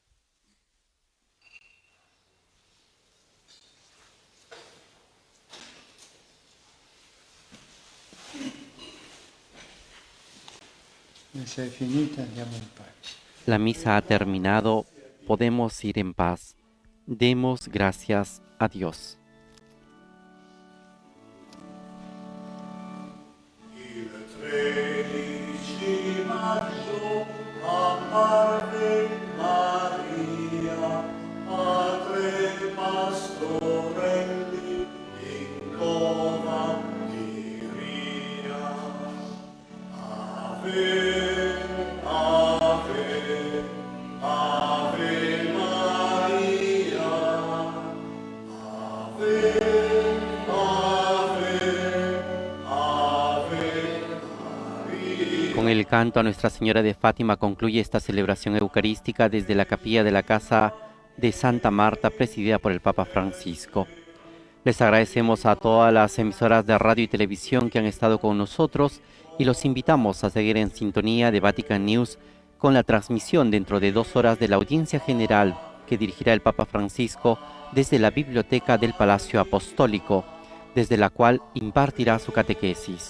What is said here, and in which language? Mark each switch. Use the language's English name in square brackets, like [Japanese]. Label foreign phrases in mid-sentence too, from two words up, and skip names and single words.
[Italian] Messa è finita, andiamo in pace. [Spanish] La misa ha terminado, podemos ir en paz. Demos gracias a Dios. [Italian] Il 13 maggio apparve Maria, padre pastorelli in cova di Ria. Ave, ave, ave Maria, ave, ave, ave. [Spanish] Con el canto a Nuestra Señora de Fátima concluye esta celebración eucarística desde la capilla de la Casa de Santa Marta, presidida por el Papa Francisco. Les agradecemos a todas las emisoras de radio y televisión que han estado con nosotros y los invitamos a seguir en sintonía de Vatican News con la transmisión dentro de 2 horas de la audiencia general que dirigirá el Papa Francisco desde la biblioteca del Palacio Apostólico, desde la cual impartirá su catequesis.